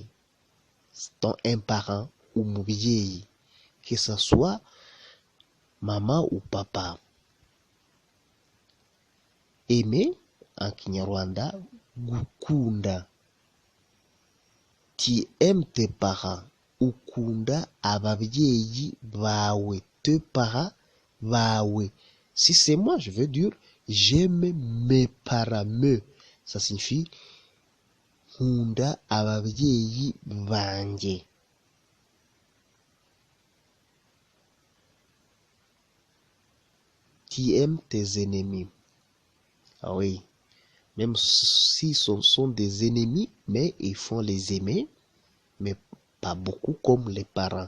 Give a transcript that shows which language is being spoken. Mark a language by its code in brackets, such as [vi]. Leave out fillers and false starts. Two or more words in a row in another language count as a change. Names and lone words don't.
[fr] Donc un parent, umubyeyi. Que ce soit maman ou papa. Aimer, en Kinyarwanda, gukunda. Tu aimes tes parents. [rw] Ukunda ababyeyi bawe. [fr] Tes parents bawe. Si c'est moi, je veux dire, j'aime mes parents. Me, ça signifie [rw] nkunda ababyeyi banjye. [fr] Tu aimes tes ennemis. Ah oui. Même si ce sont des ennemis, mais il faut les aimer, mais pas beaucoup comme les parents.